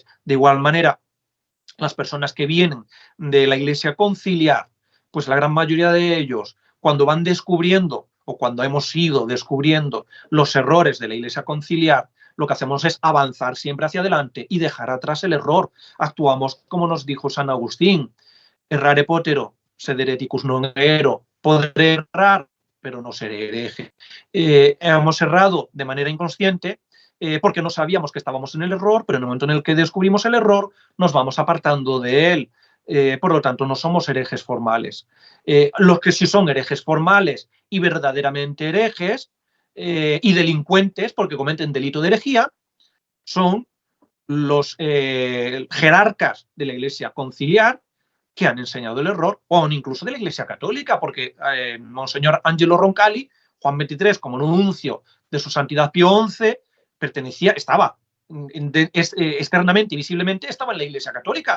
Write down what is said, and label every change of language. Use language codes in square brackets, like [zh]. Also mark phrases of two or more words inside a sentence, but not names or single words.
[es] De igual manera, las personas que vienen de la Iglesia conciliar, pues la gran mayoría de ellos, cuando van descubriendo o cuando hemos ido descubriendo los errores de la Iglesia conciliar, lo que hacemos es avanzar siempre hacia adelante y dejar atrás el error. Actuamos como nos dijo San Agustín: [la] errare potero, sed hereticus non ero. [es] Podré errar, pero no seré hereje. Hemos errado de manera inconsciente porque no sabíamos que estábamos en el error, pero en el momento en el que descubrimos el error, nos vamos apartando de él. Por lo tanto, no somos herejes formales. Los que sí son herejes formales y verdaderamente herejes, y delincuentes, porque cometen delito de herejía, son los jerarcas de la Iglesia conciliar que han enseñado el error, o incluso de la Iglesia católica, porque Monseñor Angelo Roncalli, Juan XXIII, como nuncio de su santidad Pío XI, estaba externamente y visiblemente estaba en la Iglesia católica.